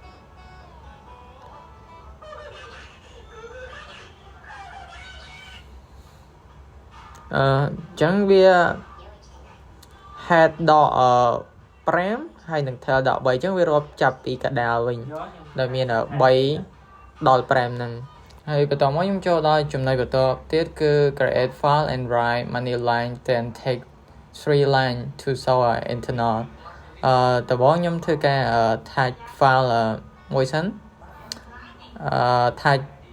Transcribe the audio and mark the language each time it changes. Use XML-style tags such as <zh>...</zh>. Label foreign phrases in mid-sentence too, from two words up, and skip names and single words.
<km>អញ្ចឹងវា head ដក5ហើយនឹង tail ដក3អញ្ចឹងវា រាប់ចាប់ពីកដាលវិញដែលមាន3ដល់5ហ្នឹងហើយបន្តមកខ្ញុំចូលដល់ចំណុចបន្តទៀតគឺ</km> <en>create file and write many line then take 3 line to show internal</en> <km>ដំបូងខ្ញុំធ្វើការ</km> <en>attach file</en> <km>មួយសិនattach</km>